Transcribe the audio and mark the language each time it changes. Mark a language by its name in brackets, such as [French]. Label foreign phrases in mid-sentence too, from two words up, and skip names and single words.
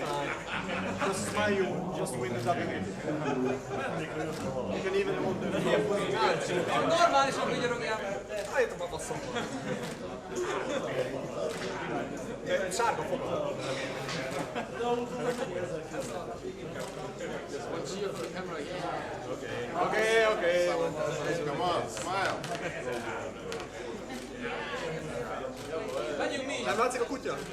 [English] Just smile. You just win the WPT. You can even hold the. [Hungarian] Normálisan vigyorogják. Álljatok a faszomba. Sárga fogad. [English] Okay. Come on, smile. [Hungarian] Menjünk mi! Nem látszik a kutya?